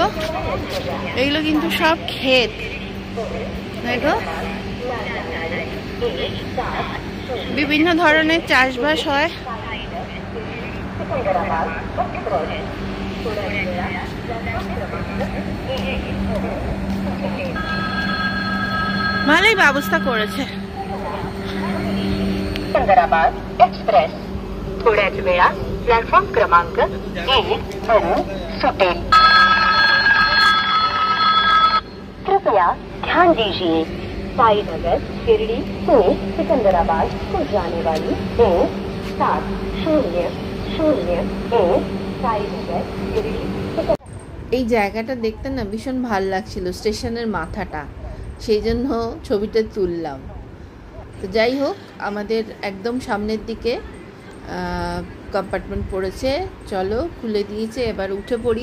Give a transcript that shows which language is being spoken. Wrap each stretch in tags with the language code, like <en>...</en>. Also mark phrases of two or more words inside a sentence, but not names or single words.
<bn>এগুলো কিন্তু সব ক্ষেত, দেখো বিভিন্ন ধরনের চাষবাস হয়। ভালোই ব্যবস্থা করেছে।</bn> <mr>सिकंदराबाद एक्सप्रेस थोड्याच वेळात प्लॅटफॉर्म क्रमांक 1 वरून सुटेल।</mr> <hi>कृपया ध्यान दीजिए, साईनगर शिरडी पुणे सिकंदराबाद को जाने वाली 70001 साईनगर शिरडी।</hi> <bn>এই জায়গাটা দেখতে না ভীষণ ভাল লাগছিল, স্টেশনের মাথাটা, সেই জন্য ছবিটা তুললাম। তো যাই হোক, আমাদের একদম সামনের দিকে কম্পার্টমেন্ট পড়েছে, চলো খুলে দিয়েছে, এবার উঠে পড়ি।</bn>